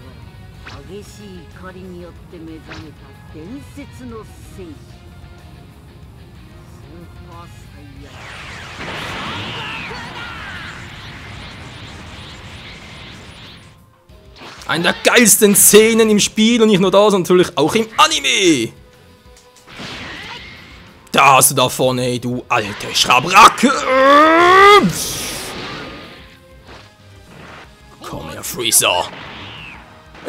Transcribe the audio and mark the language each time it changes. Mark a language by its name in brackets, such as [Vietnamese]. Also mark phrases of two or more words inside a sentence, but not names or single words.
[Japanese] がら激しい怒りによって目覚めた伝説の戦士スーパーサイヤ人 [German] Eine der geilsten Szenen im Spiel und nicht nur da, sondern natürlich auch im Anime. Da hast du da vorne, du alte Schabracke. Komm her, Freezer.